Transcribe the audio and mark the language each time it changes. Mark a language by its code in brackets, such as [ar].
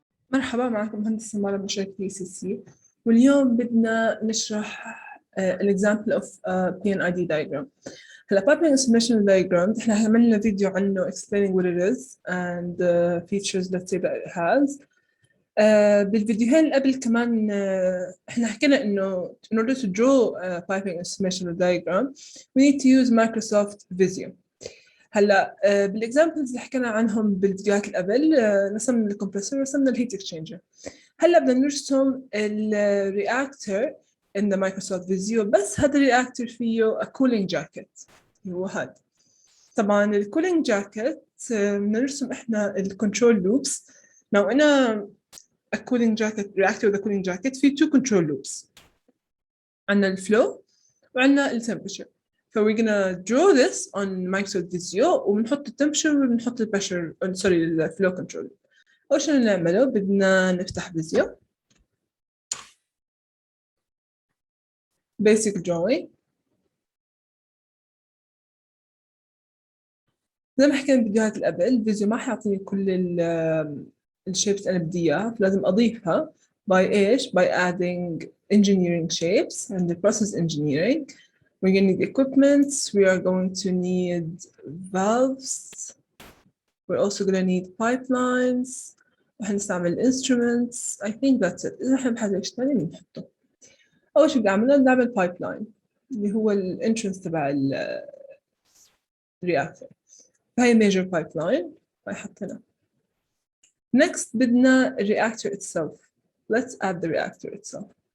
[ar] مرحبا، معكم مهندس سمارة من شركة ECC. واليوم بدنا نشرح [en] example of P&ID diagram. هلا piping estimation diagram [ar] احنا عملنا فيديو عنه [en] explaining what it is and features let's say that it has. [ar] بالفيديوهين اللي قبل كمان احنا حكينا انه [en] in order to draw a piping estimation diagram we need to use Microsoft Visio. [ar] هلا بالاكزامبلز اللي حكينا عنهم بالفيديوهات اللي قبل رسمنا الكمبرسور ورسمنا الهيت اكسشينجر. هلا بدنا نرسم الرياكتور [en] in the Microsoft Visio، [ar] بس هذا الرياكتور فيه [en] a cooling jacket [ar] هو هذا. طبعا الكولينج جاكيت بدنا نرسم احنا الكنترول لوبس. لو انا [en] a cooling jacket reactor with a cooling jacket في two control loops، [ar] عندنا الفلو وعندنا التمبريتشر. [en] So we're gonna draw this on Microsoft Visio [ar] وبنحط التمبريتشر وبنحط البريشر الفلو كنترول. أول شيء نعمله بدنا نفتح فيزيو [en] basic drawing. [ar] زي ما حكينا بالفيديوهات اللي قبل، الفيزيو ما حيعطيني كل الشيبس أنا بدي إياها، فلازم أضيفها by إيش؟ [en] by adding engineering shapes and the process engineering. We're going to need equipment, we are going to need valves, we're also going to need pipelines, [ar] وحنستعمل [en] instruments. I think that's it. [ar] إذا إحنا بحاجة إيش تاني بنحطه. أول شيء بدي أعمله نعمل pipeline اللي هو الانترنس تبع الرياكتور، فهي major pipeline هاي حطينا. [en] Next [ar] بدنا [en] reactor itself. Let's add the reactor itself.